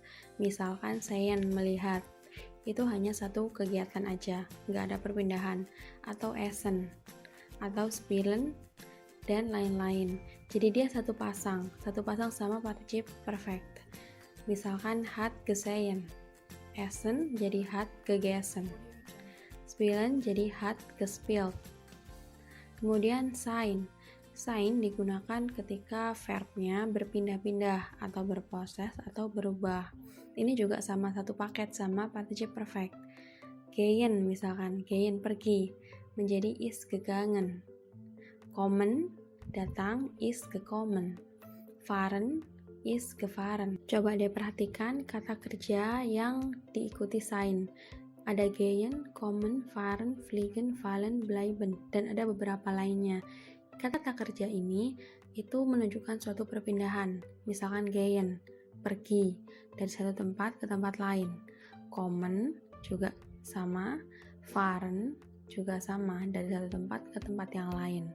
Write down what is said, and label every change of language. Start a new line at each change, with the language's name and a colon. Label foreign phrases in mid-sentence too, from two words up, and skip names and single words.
Indonesian: Misalkan sehen, melihat, itu hanya satu kegiatan aja, nggak ada perpindahan. Atau essen, atau spielen, dan lain-lain. Jadi dia satu pasang sama
English: participle perfect.
Indonesian: Misalkan
German: hat gesehen, essen
Indonesian: jadi
German: hat gegessen, spielen
Indonesian: jadi
German: hat gespielt.
Indonesian: Kemudian sein digunakan ketika verbnya berpindah-pindah atau berproses atau berubah. Ini juga sama satu paket sama
English: participle perfect.
Indonesian: Gehen misalkan, gehen pergi menjadi
German: ist gegangen. Kommen datang ist gekommen. Fahren ist gefahren.
Indonesian: Coba deh perhatikan kata kerja yang diikuti sein. Ada
German: gehen, kommen, fahren, fliegen, fallen, bleiben,
Indonesian: dan ada beberapa lainnya. Kata kerja ini itu menunjukkan suatu perpindahan. Misalkan gehen, pergi dari satu tempat ke tempat lain. Kommen juga sama, fahren juga sama, dari satu tempat ke tempat yang lain.